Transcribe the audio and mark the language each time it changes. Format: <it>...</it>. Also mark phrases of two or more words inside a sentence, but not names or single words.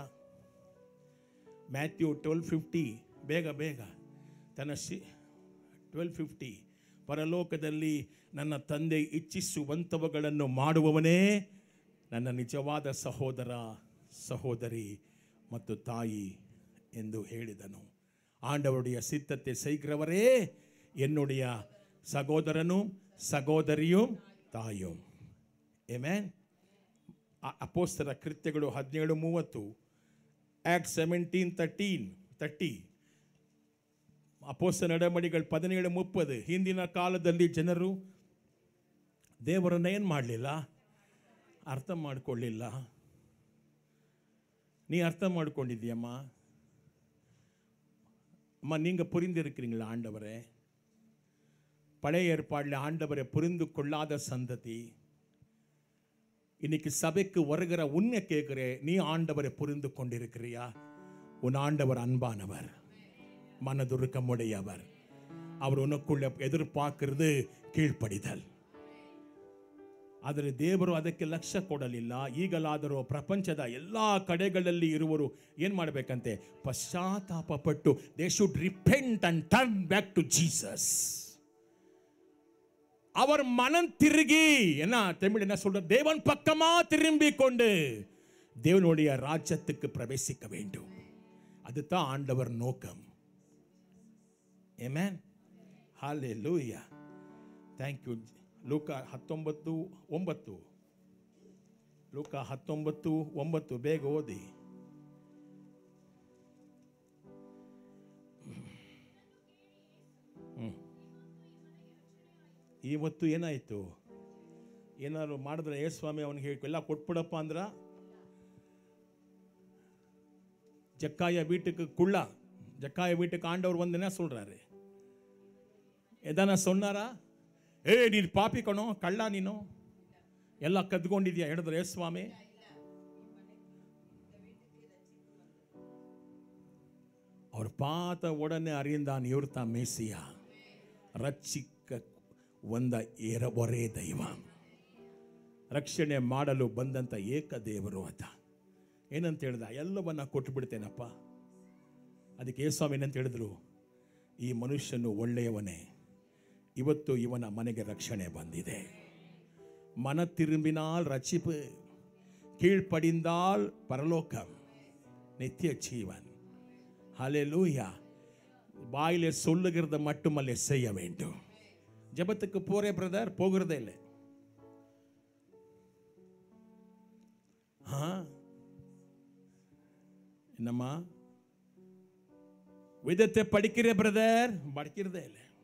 <kn>ಮ್ಯಾಥ್ಯೂ 12:50 ಬೇಗ ತನ್ನ 12:50 ಪರಲೋಕದಲ್ಲಿ ನನ್ನ ತಂದೆ ಇಚ್ಛಿಸುವಂಥವುಗಳನ್ನು ಮಾಡುವವನೇ ನನ್ನ ನಿಜವಾದ ಸಹೋದರ ಸಹೋದರಿ ಮತ್ತು ತಾಯಿ ಎಂದು ಹೇಳಿದನು.</kn> <ta>ஆண்டவருடைய சித்தத்தை செய்கிறவரே என்னுடைய சகோதரனும் சகோதரியும் தாயும்.</ta> <kn>ಆಮೆನ್. ಅಪೊಸ್ತಲರ ಕೃತ್ಯಗಳು 17:30, ಆಕ್ಟ್ 17:30, ಅಪೊಸ್ತಲ ನಡೆಮಡಿಗಳು 17:30. ಹಿಂದಿನ ಕಾಲದಲ್ಲಿ ಜನರು ದೇವರನ್ನ ಏನು ಮಾಡಲಿಲ್ಲ, ಅರ್ಥ ಮಾಡಿಕೊಳ್ಳಿಲ್ಲ.</kn> <ta>நீ அர்த்தம் ಮಾಡಿಕೊಂಡಿದ್ದೀಯಮ್ಮ அம்மா, நீங்கள் புரிந்திருக்கிறீங்களா ஆண்டவரே? பழைய ஏற்பாடில் ஆண்டவரை புரிந்து கொள்ளாத சந்ததி இன்னைக்கு சபைக்கு வருகிற உன்னை கேட்கிறே, நீ ஆண்டவரை புரிந்து கொண்டிருக்கிறியா? உன் ஆண்டவர் அன்பானவர், மனதுருக்கமுடையவர். அவர் உனக்குள்ள எதிர்பார்க்கிறது கீழ்ப்படிதல்.</ta> <kn>ಆದರೆ ದೇವರು ಅದಕ್ಕೆ ಲಕ್ಷ್ಯ ಕೊಡಲಿಲ್ಲ. ಈಗಲಾದರೂ ಪ್ರಪಂಚದ ಎಲ್ಲ ಕಡೆಗಳಲ್ಲಿ ಇರುವರು ಏನು ಮಾಡಬೇಕಂತೆ? ಪಶ್ಚಾತ್ತಾಪ ಪಟ್ಟು</kn> <en>they should repent and turn back to Jesus.</en> <ta>அவர் மனம் திருகி என்ன தமிழ் என்ன சொல்ற, தேவன் பக்கமா திரும்பி கொண்டு தேவனுடைய ராஜ்யத்துக்கு பிரவேசிக்க வேண்டும். அதுதான் ஆண்டவர் நோக்கம். ஆமென். ஹalleluya.</ta> <en>Thank you.</en> <kn>ಲೂಕ 19:9. ಲೂಕ 19:9 ಬೇಗ ಓದಿ. ಇವತ್ತು ಏನಾಯಿತು? ಏನಾದ್ರು ಮಾಡಿದ್ರೆ ಏ ಸ್ವಾಮಿ ಅವನಿಗೆ ಹೇಳಿ ಎಲ್ಲ ಕೊಟ್ಬಿಡಪ್ಪ ಅಂದ್ರ</kn> <ta>ஜக்காய வீட்டுக்கு குள்ளா, ஜக்காய வீட்டுக்கு ஆண்டவர் வந்து என்ன சொல்றாரு? எதான சொன்னாரா?</ta> <kn>ಏ ನೀನು ಪಾಪಿ ಕಣೋ, ಕಳ್ಳ ನೀನು, ಎಲ್ಲ ಕದ್ಕೊಂಡಿದ್ಯಾ ಹೇಳಿದ್ರೆ ಸ್ವಾಮಿ?</kn> <ta>அவர் பார்த்த உடனே அறிந்தான் இவர் தான் மேசியா, ரட்சிக்க வந்த ஒரே தெய்வம்,</ta> <kn>ರಕ್ಷಣೆ ಮಾಡಲು ಬಂದಂಥ ಏಕ ದೇವರು ಆತ. ಏನಂತ ಹೇಳ್ದ? ಎಲ್ಲವನ್ನ ಕೊಟ್ಟು ಬಿಡ್ತೇನಪ್ಪ. ಅದಕ್ಕೆ ಯೇಸುಸ್ವಾಮಿ ಏನಂತ ಹೇಳಿದ್ರು? ಈ ಮನುಷ್ಯನು ಒಳ್ಳೆಯವನೇ, ಇವತ್ತು ಇವನ ಮನೆಗೆ ರಕ್ಷಣೆ ಬಂದಿದೆ.</kn> <ta>மன திரும்பினால் ரட்சிப்பு, கீழ்ப்படிந்தால் பரலோகம், நித்திய ஜீவன். ஹல்லேலூயா. வாயிலே சொல்லுகிறத மட்டுமல்ல செய்ய வேண்டும். ஜெபத்துக்கு போறே பிரதர், போகிறதே இல்லை. என்னம்மா வேதத்தை படிக்கிற பிரதர்? படிக்கிறதே இல்லை.</ta>